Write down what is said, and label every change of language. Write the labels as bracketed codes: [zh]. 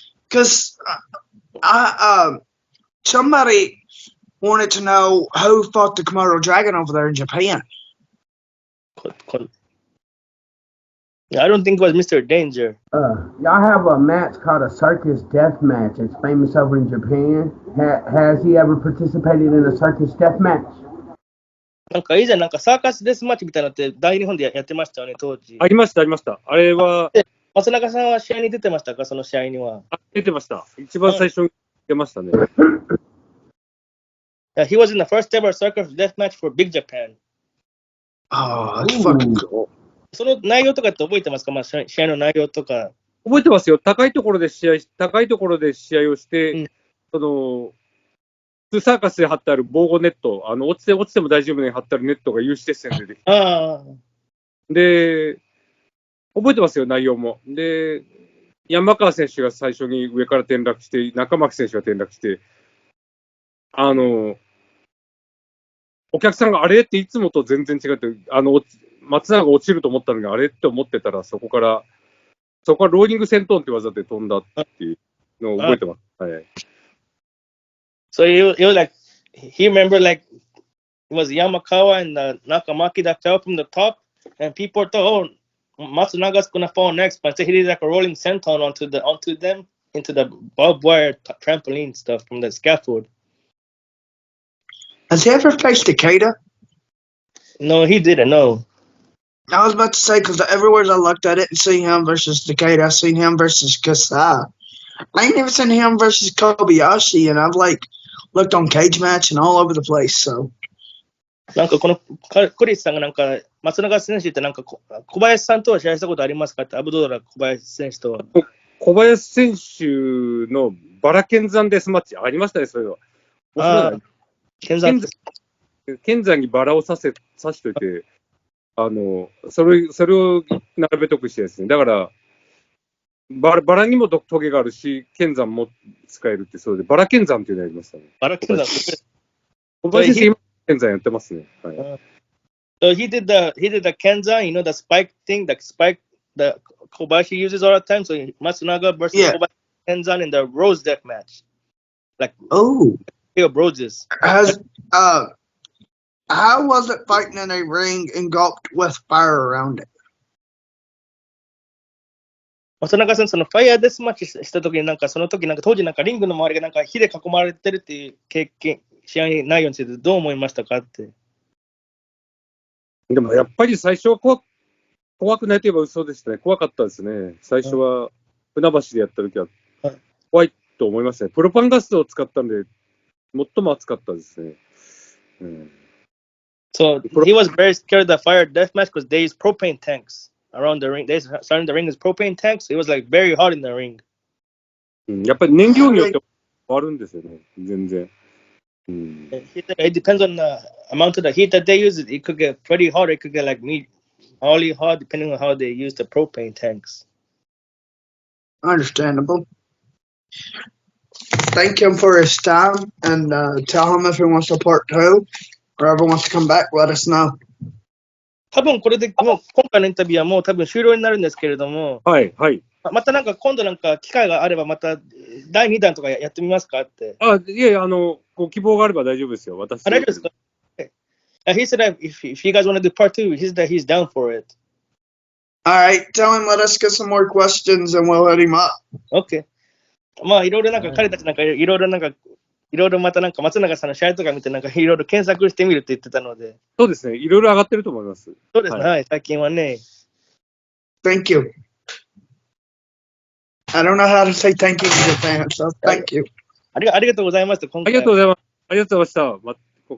[en] Because somebody wanted to know who fought the Komodo dragon over there in Japan. I don't think it was Mr. Danger. Y'all have a match called a circus death match. It's famous over in Japan. Has he ever participated in a circus death match? [ja] なんか以前なんかサーカスデスマッチみたいなのって大日本でやってましたよね、当時。ありました。あれは。松永さんは試合に出てましたか、その試合には。出てました。一番最初に出ましたね。 [en] He was in the first ever circus death match for Big Japan. Oh, that's fucking cool. [ja] その内容とかって覚えてますか？まあ、試合の内容とか。覚えてますよ。高いところで試合をして、その、サーカスで張ってある防護ネット、落ちても大丈夫なように張ってあるネットが有刺鉄線でできて。で、覚えてますよ、内容も。で、山川選手が最初に上から転落して、中巻選手が転落して、お客さんがあれっていつもと全然違って、松永が落ちると思ったのに、あれって思ってたら、そこからローリング戦闘って技で飛んだっていうのを覚えてます。はい。 [en] So you like, he remember like, it was Yamakawa and Nakamaki that fell from the top, and people thought, oh, Matsunaga's gonna fall next, but he did like a rolling senton onto them into the barbed wire trampoline stuff from the scaffold. Has he ever faced Takeda? No, he didn't. No. I was about to say, because everywhere I looked at it and seen him versus Takeda, I seen him versus Kasai. I ain't never seen him versus Kobayashi, and I've like looked on Cage Match and all over the place. So [ja] なんかこのクリスさんがなんか松永選手ってなんか小林さんとは試合したことありますかって、アブドーラ小林選手とは。小林選手のバラ剣山デスマッチありましたね、そういうの。剣山にバラを刺しといて、それを並べとくしてですね。だから、バラにもトゲがあるし、剣山も使えるって、そうで、バラ剣山っていうのやりましたね。バラ剣山。小林選手、今、剣山やってますね。はい。 [en] So he did the Kenzan, you know, the spike thing, the spike that Kobayashi uses all the time. So Matsunaga versus Kobayashi Kenzan in the Rose death match. Like, roses. How was it fighting in a ring engulfed with fire around it? [ja] 松永さん、そのファイヤーデスマッチした時に、なんかその時なんか当時なんかリングの周りがなんか火で囲まれてるっていう経験、試合内容についてどう思いましたかって。でもやっぱり最初は怖くないといえば嘘でしたね。怖かったですね。最初は船橋でやった時は怖いと思いましたね。プロパンガスを使ったんで、最も熱かったですね。 [en] So he was very scared of the fire death match because they use propane tanks around the ring. They starting the ring is propane tanks. So it was like very hot in the ring. [ja] やっぱり燃料によって変わるんですよね。全然。 [en] It depends on the amount of the heat that they use. It could get pretty hot. It could get like really hot depending on how they use the propane tanks. Understandable. Thank him for his time, and tell him if he wants a part 2 or ever wants to come back, let us know. [ja] 多分これでもう今回のインタビューはもう多分終了になるんですけれども、はいはい。またなんか今度なんか機会があればまた第2弾とかやってみますかって。いやご希望があれば大丈夫ですよ。私。大丈夫ですか？ [en] He said that if you guys want to do part 2, he said that he's down for it. All right, tell him let us get some more questions and we'll hit him up. Okay. [ja] まあいろいろなんか彼たちなんかいろいろまたなんか松永さんの試合とか見てなんかいろいろ検索してみるって言ってたので。そうですね。いろいろ上がってると思います。そうですね。はい、最近はね。 [en] Thank you. I don't know how to say thank you to Japan, so thank you. [ja] ありがとうございました。ありがとうございました。